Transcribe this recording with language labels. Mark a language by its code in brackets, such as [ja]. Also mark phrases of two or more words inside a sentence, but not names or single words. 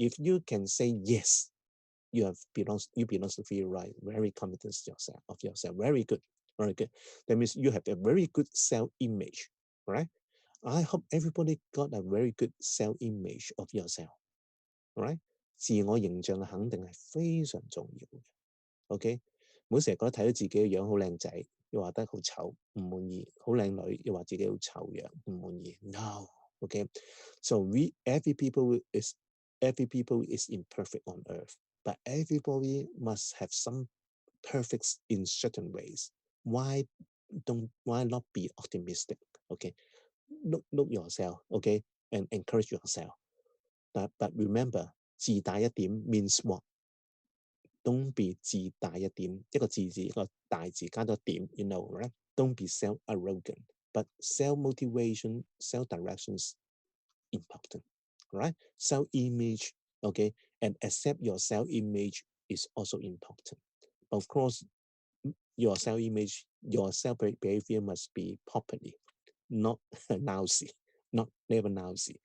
[en] If you can say yes, you belong to theory, right? Very confident of yourself. Very good. Very good. That means you have a very good self-image, right? I hope everybody got a very good self-image of yourself, right? [yue] 自我形象嘅肯定係非常重要嘅。OK， 唔好成日覺得睇到自己嘅樣好靚仔，又話得好醜，唔滿意；好靚女，又話自己好醜樣，唔滿意。 [en] No， Okay, so every people is imperfect on earth, but everybody must have some perfects in certain ways. Why not be optimistic? Okay, look yourself, okay, and encourage yourself. But remember, [yue] 自大一點 [en] means what? Don't be [yue] 自大一點，一個自字一個大字加咗點 [en] you know, right? Don't be self-arrogant, but self-motivation, self-directions important, right? Self-image, okay, and accept your self-image is also important. Of course, your self-image, your self-behavior must be properly, not lousy, not never lousy.